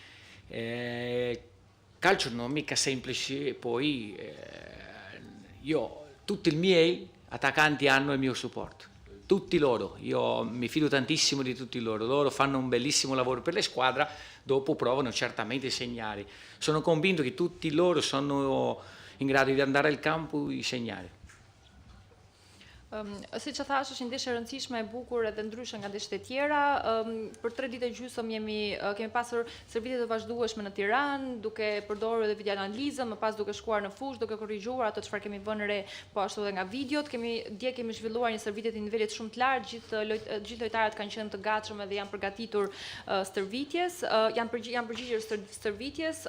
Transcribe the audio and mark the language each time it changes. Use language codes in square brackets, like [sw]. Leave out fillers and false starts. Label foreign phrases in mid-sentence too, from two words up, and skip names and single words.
[it] Calcio non è mica semplice, poi tutti i miei attaccanti hanno il mio supporto, tutti loro, io mi fido tantissimo di tutti loro fanno un bellissimo lavoro per la squadra, dopo provano certamente a segnare. Sono convinto che tutti loro sono in grado di andare al campo e segnare. [sq] Si që thash, është një ndeshje e rëndësishme, e bukur edhe ndryshe nga ndeshjet e tjera. Për 3 ditë e gjysmë kemi pasur shërbime të vazhdueshme në Tiranë, duke përdorur edhe videoanalizën, më pas duke shkuar në fushë, duke korrigjuar ato çfarë kemi vënë re, po ashtu edhe nga videot. Dje kemi zhvilluar një shërbime të nivelit shumë të lartë, gjithë lojtarët kanë qenë të gatshëm edhe janë përgatitur stërvitjes, janë përgjigjur stërvitjes.